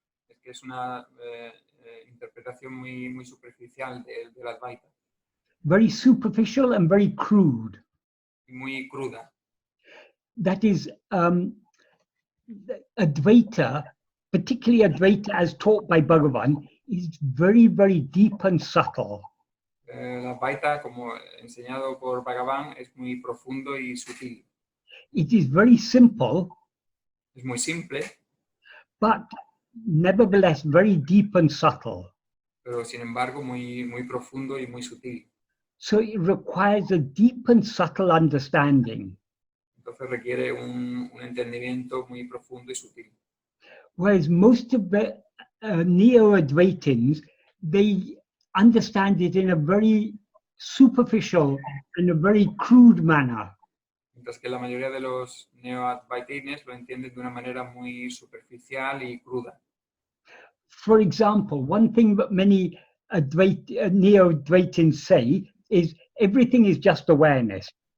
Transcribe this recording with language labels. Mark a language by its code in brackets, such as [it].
[es] Es que es una interpretación muy superficial del Advaita. [en] Very superficial and very crude. [es] Muy cruda. [en] That is, Advaita, particularly Advaita as taught by Bhagavan, is very, very deep and subtle. [es] El Advaita, como enseñado por Bhagavan, es muy profundo y sutil. [en] It is very simple. [es] Es muy simple. [en] But nevertheless very deep and subtle. [es] Pero sin embargo muy profundo y muy sutil. [en] So it requires a deep and subtle understanding. [es] Entonces requiere un entendimiento muy profundo y sutil. [en] Whereas most of the Neo-Advaitins, they understand it in a very superficial and a very crude manner. [es] Mientras que la mayoría de los neo-advaitines lo entienden de una manera muy superficial y cruda. [en] For example, one thing that many Neo-Advaitins say is everything is just awareness.